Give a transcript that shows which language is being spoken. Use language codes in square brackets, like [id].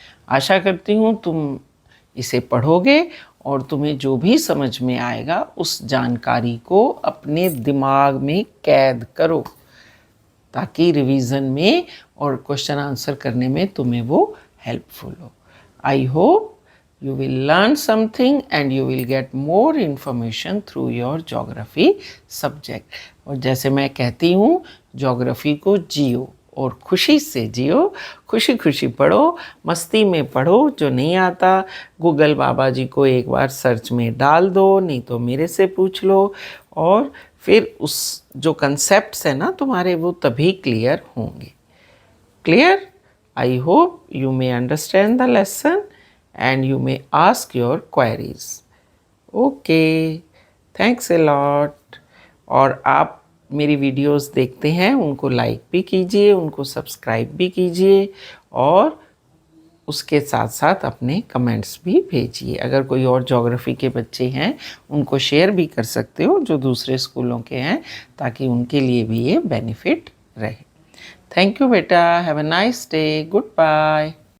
[hi] आशा करती हूँ तुम इसे पढ़ोगे और तुम्हें जो भी समझ में आएगा उस जानकारी को अपने दिमाग में कैद करो, ताकि रिवीजन में और क्वेश्चन आंसर करने में तुम्हें वो हेल्पफुल हो। [en] I hope you will learn something and you will get more information through your geography subject। [hi] और जैसे मैं कहती हूँ, ज्योग्राफी को जियो और खुशी से जियो, खुशी खुशी पढ़ो, मस्ती में पढ़ो। जो नहीं आता गूगल बाबा जी को एक बार सर्च में डाल दो, नहीं तो मेरे से पूछ लो, और फिर उस जो कंसेप्ट्स है ना तुम्हारे, वो तभी क्लियर होंगे। Clear? [en] I hope you may understand the lesson and you may ask your queries. Okay, thanks a lot। [hi] और आप मेरी वीडियोस देखते हैं उनको लाइक भी कीजिए, उनको सब्सक्राइब भी कीजिए, और उसके साथ साथ अपने कमेंट्स भी भेजिए। अगर कोई और ज्योग्राफी के बच्चे हैं उनको शेयर भी कर सकते हो जो दूसरे स्कूलों के हैं, ताकि उनके लिए भी ये बेनिफिट रहे। [en] Thank you बेटा, have a nice day, goodbye.